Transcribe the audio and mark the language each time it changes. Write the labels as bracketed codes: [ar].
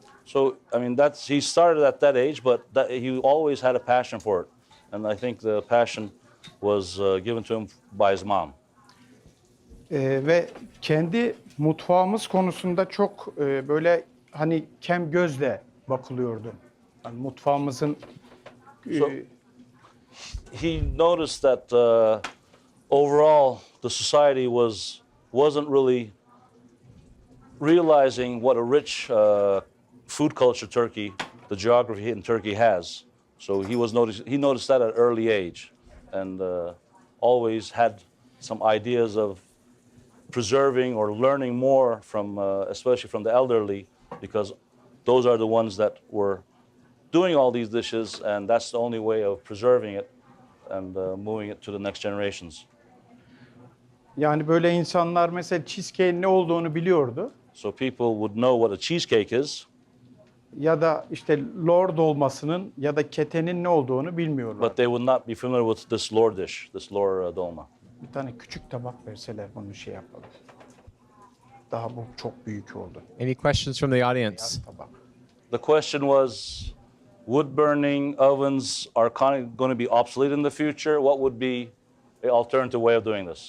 [en] So I mean he started at that age, but he always had a passion for it, and I think the passion was given to him by his mom. [tr] Ve kendi mutfağımız konusunda çok böyle hani kem gözle bakılıyordu. Yani mutfağımızın [en] So he noticed that overall the society wasn't really realizing what a rich food culture the geography in Turkey has. So he noticed that at an early age, and always had some ideas of preserving or learning more from, especially from the elderly, because those are the ones that were doing all these dishes, and that's the only way of preserving it and moving it to the next generations. [tr] Yani böyle insanlar mesela cheesecake'in ne olduğunu biliyordu. [en] So people would know what a cheesecake is, [tr] Ya da işte lor dolmasının ya da ketenin ne olduğunu bilmiyorlar. [en] but they would not be familiar with this lor dish, this lor dolma. [tr] Bir tane küçük tabak verseler bunu şey yapalım. Daha bu çok büyük oldu. [en] Any questions from the audience? [tr] Tabak. [en] The question was, wood burning ovens are going to be obsolete in the future. What would be the alternative way of doing this?